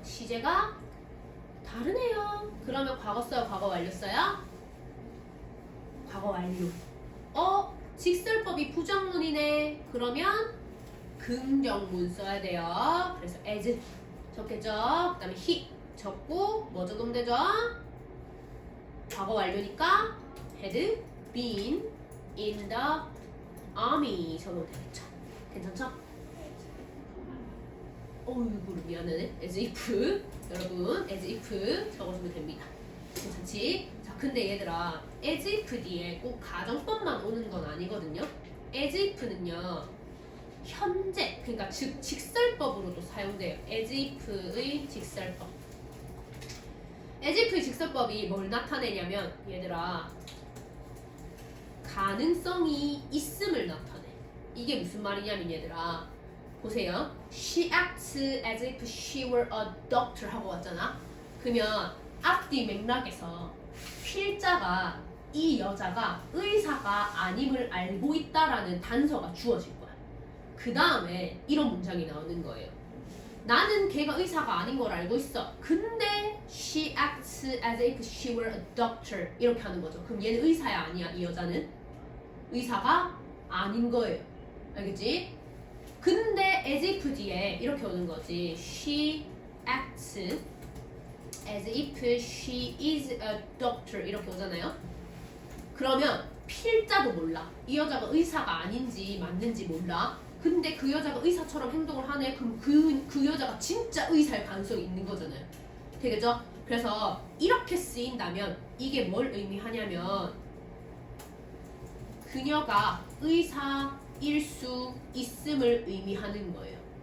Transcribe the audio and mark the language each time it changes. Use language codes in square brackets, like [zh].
[ko] 시제가 다르네요. 그러면 과거 써요, 과거 완료 써요? 과거 완료. 직설법이 부정문이네. 그러면 긍정문 써야 돼요. 그래서 as 적겠죠. 그 다음에 he 적고 뭐 적으면 되죠? 과거 완료니까 [en] had been in the army [ko] 적으면 되겠죠. 괜찮죠? 어이구 미안하네. as if 여러분 as if 적어주면 됩니다. 괜찮지? 자, 근데 얘들아 as if 뒤에 꼭 가정법만 오는 건 아니거든요. as if는요 현재 그러니까 즉 직설법으로도 사용돼요. as if의 직설법. as if의 직설법이 뭘 나타내냐면 얘들아 가능성이 있음을 나타내. 이게 무슨 말이냐면 얘들아 보세요. [en] She acts as if she were a doctor [ko] 하고 왔잖아. 그러면 앞뒤 맥락에서 필자가 이 여자가 의사가 아님을 알고 있다라는 단서가 주어질 거야. 그 다음에 이런 문장이 나오는 거예요. 나는 걔가 의사가 아닌 걸 알고 있어. 근데 [en] she acts as if she were a doctor. [ko] 이렇게 하는 거죠. 그럼 얘는 의사야 아니야? 이 여자는 의사가 아닌 거예요. 알겠지? 근데 as if 뒤에 이렇게 오는 거지. [en] She acts as if she is a doctor. [ko] 이렇게 오잖아요. 그러면 필자도 몰라. 이 여자가 의사가 아닌지 맞는지 몰라. 근데 그 여자가 의사처럼 행동을 하네. 그럼 그 여자가 진짜 의사일 가능성이 있는 거잖아요. 되겠죠? 그래서 이렇게 쓰인다면 이게 뭘 의미하냐면 그녀가 의사일 수 있음을 의미하는 거예요.